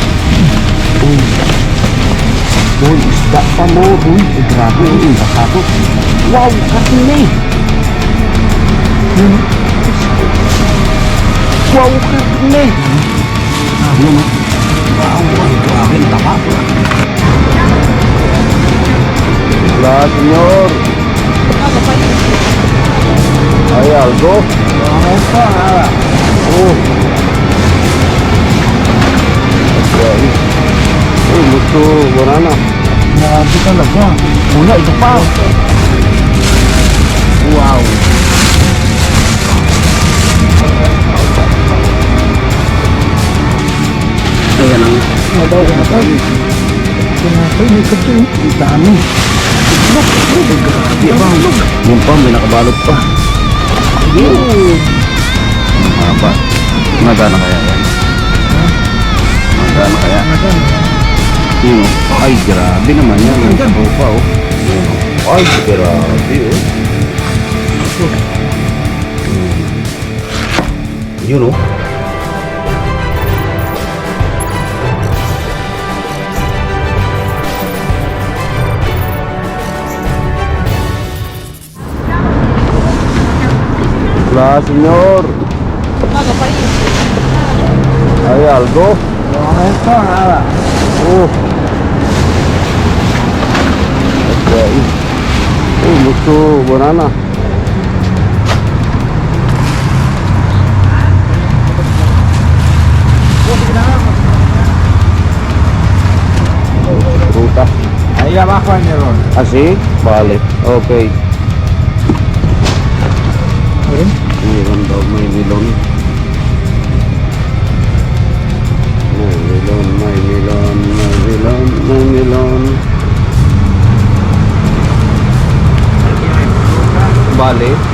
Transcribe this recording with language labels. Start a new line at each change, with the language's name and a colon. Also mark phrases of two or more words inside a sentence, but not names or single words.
Filipino: Uy, isda pa mo. Uy, grabe. Uy, bakato. Wow, karne. Wow, karne. Yun o. Wow, ay, grabe. Tama.
Spanish: Hola, señor. ¿Hay algo? No está nada. Okay. Mucho banana.
Filipino: Grabe talaga. Wala, ito pa. Wow. Ayan ang Madaw ka na tayo. Pinatay, may kato eh. ang dami. Grabe ba? Yun pa, may nakabalot pa. Yun. Mahaba. Magana kaya yan? Magana kaya? Yun o. Ay, grabe naman yan. Ang katropa o. Yun o. Ay, grabe o. Yun o.
Spanish: Hola, señor. ¿Hay algo? No está nada. Okay. Mucho banana. Fruta. Ahí abajo hay melón. ¿Así? Vale. Okay.
Filipino: Meron? Meron daw, may milon. May milon, may milon, may milon, may milon. Bale.